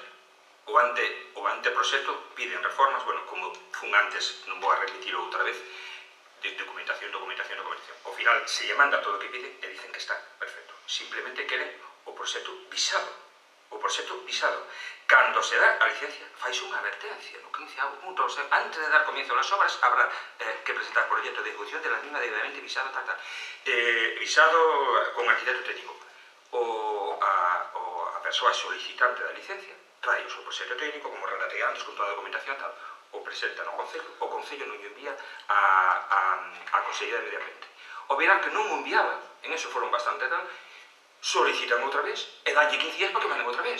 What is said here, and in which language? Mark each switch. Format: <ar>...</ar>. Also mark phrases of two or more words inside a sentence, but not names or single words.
<gl>O anteproxecto piden reformas, bueno, como fun antes, non vou a repetirlo outra vez, de documentación. Ao final, se lle manda todo o que pide, e dicen que está perfecto. Simplemente queren o proxecto visado. Cando se dá a licencia, faise unha advertencia no 15º punto.</gl> <es>O sea, antes de dar comienzo a las obras, habrá que presentar proyecto de ejecución de la misma debidamente visado, visado con arquitecto técnico.</es> <gl>A persoa solicitante da licencia trae o seu proxecto técnico, como relatei antes, con toda a documentación, tal, o presenta no Concello, o Concello non o envía a Consellería de Medio Ambiente. O verán que non o enviaba, en eso foron bastante tal, solicitan outra vez e danlle 15 días para que manden outra vez.</gl>